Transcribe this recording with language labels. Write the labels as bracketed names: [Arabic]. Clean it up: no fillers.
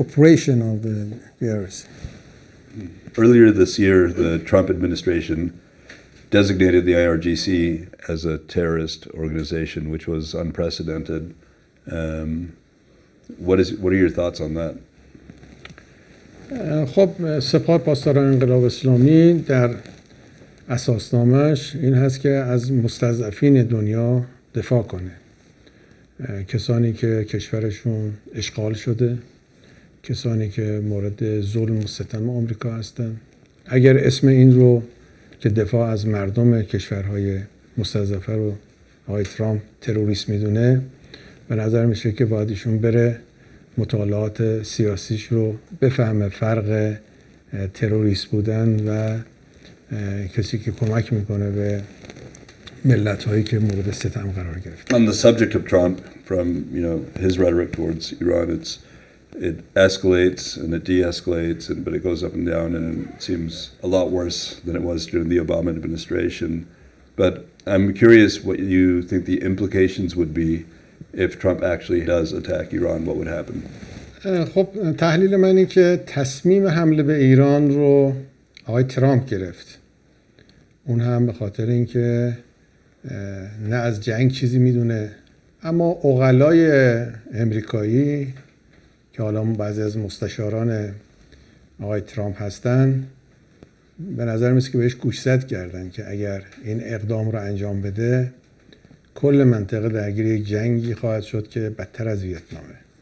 [English] Operation of the years. Earlier this year, the Trump administration designated the IRGC as a terrorist organization, which was unprecedented. What are your thoughts on that? [Persian] خب سپاه پاسداران انقلاب اسلامی در اساسنامه‌اش این هست که از مستضعفین دنیا دفاع کنه. کسانی که کشورشون اشغال شده، کسانی که مورد ظلم و ستم آمریکا هستن. اگر اسم این رو که دفاع از مردم کشورهای مستضعفه رو آقای ترامپ تروریسم میدونه، به نظر میشه که باید ایشون بره مطالعات سیاسیش رو بفهمه، فرق تروریست بودن و کسی که کمک میکنه به ملت‌هایی که مورد ستم قرار گرفت. [English] On the subject of Trump, from his rhetoric towards Iran, it escalates and it de-escalates, but it goes up and down, and it seems a lot worse than it was during the Obama administration. But I'm curious what you think the implications would be if Trump actually does attack Iran. What would happen? [Persian] خب تحلیل من اینه که تصمیم حمله به ایران رو آقای ترامپ گرفت. اون هم به خاطر اینکه نه از جنگ چیزی میدونه، اما عقلای امریکایی که حالا بعضی از مستشاران آقای ترامپ هستن به نظر میاد که بهش گوشزد کردن که اگر این اقدام رو انجام بده کل منطقه درگیر یک جنگی خواهد شد که بدتر از ویتنامه.